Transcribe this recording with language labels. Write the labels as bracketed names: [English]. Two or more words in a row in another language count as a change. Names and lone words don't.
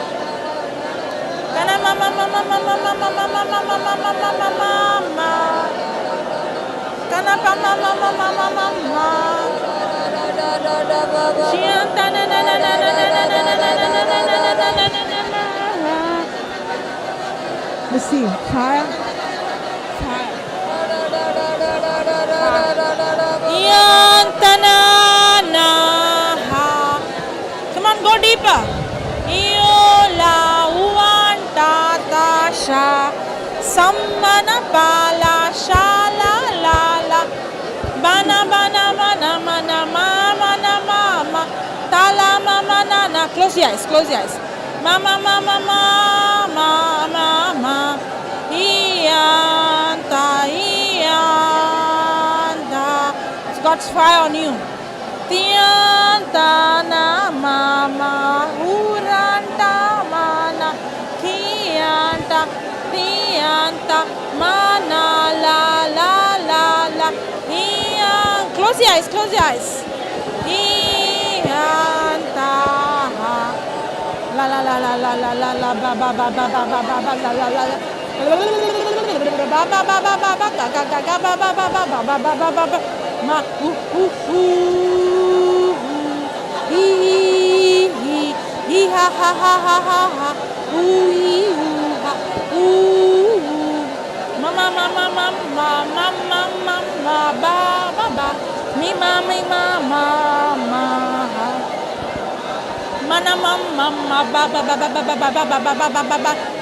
[English] Mama, mama, mama, mama, mama, mama, mama, mama, mama. Kana mama, mama, mama, mama. Shianta na na na na na na na na na na na na na. Let's see. Fire. Fire. Shianta na na ha. Come on, go deeper. Iola uanta tasha sammana pala shala la la bana bana mana mana mama na mama tala mama na na. Close your eyes, close your eyes. Mama mama mama mama ianta ianta. It's God's fire on you. Tianta na mama uranta mana kianta tianta mana la la la la. Close your eyes, close your eyes. Ianta la la la la la la la la ba ba ba ba ba ba ba ba la la la la ba ba ba ba ba ba ga ga ga ga ba ba ba ba ba ba ba ba ba ma hi ha ha ha ha ha ha ha mama mama mama mama mama ba ba ba mi mama mama mama mana mama ba ba ba ba ba ba ba ba ba ba ba ba ba